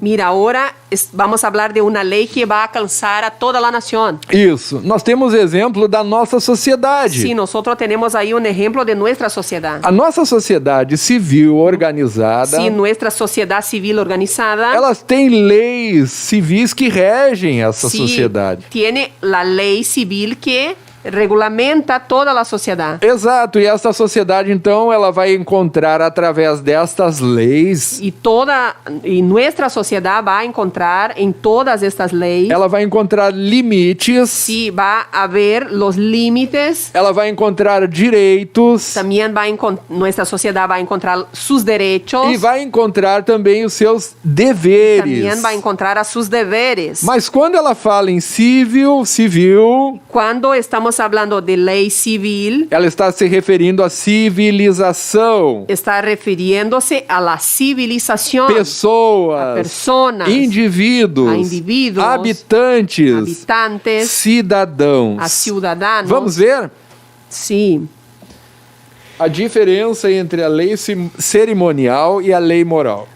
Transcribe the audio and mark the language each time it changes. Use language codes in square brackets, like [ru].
[es] Mira, ahora vamos a hablar de una ley que va a alcanzar a toda la nación. [pt] Isso. Nós temos exemplo da nossa sociedade. [es] Sí, nosotros tenemos ahí un ejemplo de nuestra sociedad. [pt] A nossa sociedade civil organizada, [es] Sí, nuestra sociedad civil organizada. [pt] elas têm leis civis que regem essa [es] Sí, [pt] sociedade. [es] tiene la ley civil que regulamenta toda la sociedad. [pt] Exato, e essa sociedade então ela vai encontrar através destas leis, [es] Y nuestra sociedad va a encontrar en todas estas leyes, [pt] ela vai encontrar limites, [es] sí, va a haber los límites. [pt] ela vai encontrar direitos [es] También nuestra sociedad va a encontrar sus derechos. [pt] e vai encontrar também os seus deveres. [es] También va a encontrar a sus deberes. [pt] Mas quando ela fala em civil, [es] Cuando estamos hablando de ley civil, [pt] ela está se referindo à civilização. [es] está refiriéndose a la civilización, [pt] Pessoas, [es] a personas, [pt] indivíduos, [es] a indivíduos, [pt] habitantes, [es] habitantes, [pt] cidadãos. [es] a ciudadanos. [pt] Vamos ver [es] Sí. [pt] a diferença entre a lei cerimonial e a lei moral.